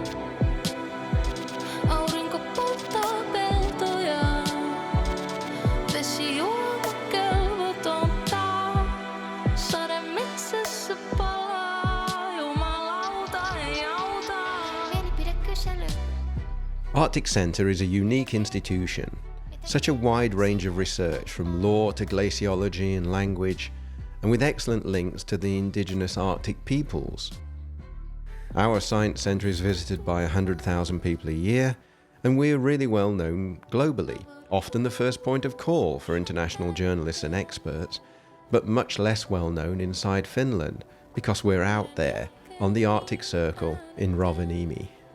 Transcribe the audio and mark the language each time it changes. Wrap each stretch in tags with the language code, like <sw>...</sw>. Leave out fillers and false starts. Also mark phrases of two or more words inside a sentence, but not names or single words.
<fi>Aurinko polttaa peltoja, vesi juoma kelvotonta, sade metsässä palaa, jumalauta ei auta. Mielipidekysely.</fi> <en>Arctic Center is a unique institution. Such a wide range of research from law to glaciology and language, and with excellent links to the indigenous Arctic peoples. Our science centre is visited by 100,000 people a year, and we're really well known globally, often the first point of call for international journalists and experts, but much less well known inside Finland, because we're out there on the Arctic Circle in Rovaniemi.</en>